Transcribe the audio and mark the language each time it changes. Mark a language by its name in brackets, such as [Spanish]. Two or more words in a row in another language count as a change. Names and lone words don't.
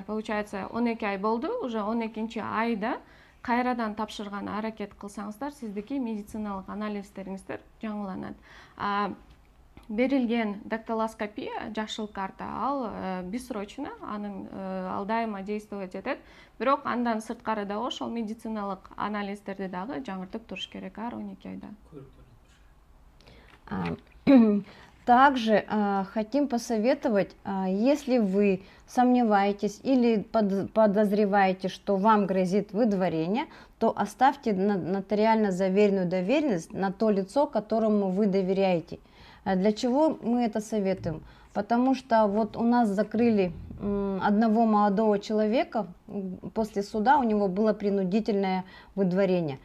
[Kyrgyz] Получается, 12 ай болду, уже 12-чи айда кайрадан тапшырганы аракет кылсаңыздар, сиздики медициналык анализдериңиздер жаңыланат. берилген дактилоскопия жашыл карта ал бессрочно, ал дайыма действовать этет. Бирок андан сырткары дагы ошол медициналык анализдерди дагы жаңыртып туруш керек ар 12 айда. [Russian] Также хотим посоветовать, если вы сомневаетесь или подозреваете, что вам грозит выдворение, то оставьте нотариально заверенную доверенность на то лицо, которому вы доверяете. Для чего мы это советуем? Потому что вот у нас закрыли одного молодого человека, после суда у него было принудительное выдворение.